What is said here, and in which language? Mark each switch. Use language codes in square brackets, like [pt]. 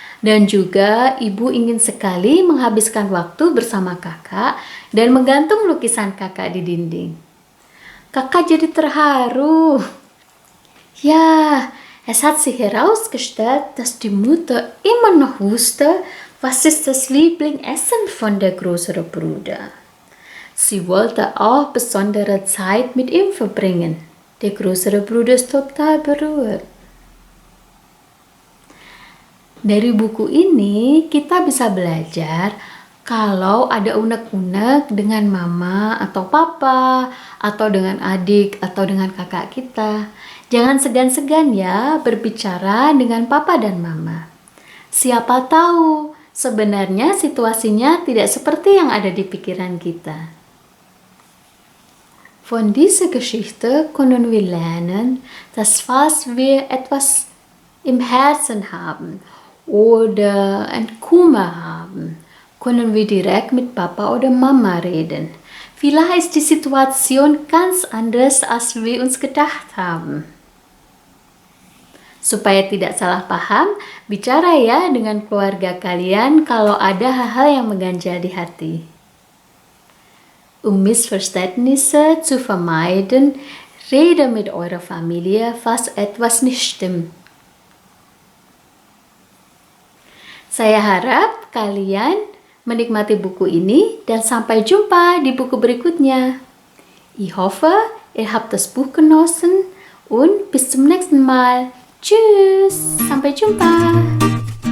[id] Dan juga ibu ingin sekali menghabiskan waktu bersama kakak dan menggantung lukisan kakak di dinding. Kakak jadi terharu. [de] Ja, es hat sich herausgestellt, dass die Mutter immer noch wusste, was ist das Lieblingsessen von der größere Bruder. Sie wollte auch besondere Zeit mit ihm verbringen. Der größere Bruder ist total berührt. [id] Dari buku ini kita bisa belajar kalau ada unek-unek dengan mama atau papa atau dengan adik atau dengan kakak kita, jangan segan-segan ya berbicara dengan papa dan mama. Siapa tahu sebenarnya situasinya tidak seperti yang ada di pikiran kita. [de] Von dieser Geschichte können wir lernen, dass falls wir etwas im Herzen haben oder ein Kummer haben, können wir direkt mit Papa oder Mama reden. Vielleicht ist die Situation ganz anders, als wir uns gedacht haben. [id] Supaya tidak salah paham, bicara ya dengan keluarga kalian kalau ada hal-hal yang mengganjal di hati. [de] Missverständnisse zu vermeiden, rede mit eurer Familie, falls etwas nicht stimmt. [id] Saya harap kalian menikmati buku ini dan sampai jumpa di buku berikutnya. [de] Ich hoffe, ihr habt das Buch genossen und bis zum nächsten Mal. Tschüss, [id] sampai jumpa.